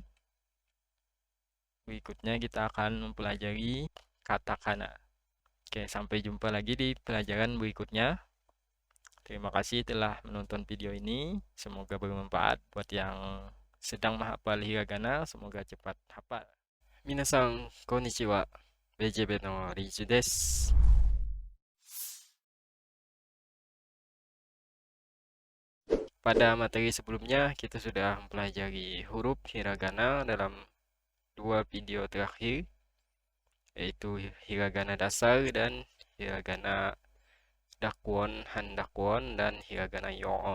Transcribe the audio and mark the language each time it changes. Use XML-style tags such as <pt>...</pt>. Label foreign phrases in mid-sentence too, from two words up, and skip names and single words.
<id>Berikutnya kita akan mempelajari katakana. Oke, sampai jumpa lagi di pelajaran berikutnya. Terima kasih telah menonton video ini. Semoga bermanfaat buat yang sedang menghafal hiragana. Semoga cepat hafal.</id> <ja>みなさん、こんにちは。BJBのリジュです.</ja> <id>Pada materi sebelumnya, kita sudah mempelajari huruf hiragana dalam 2 video terakhir, yaitu hiragana dasar dan hiragana dakwon, handakwon, dan hiragana yo-on.</id>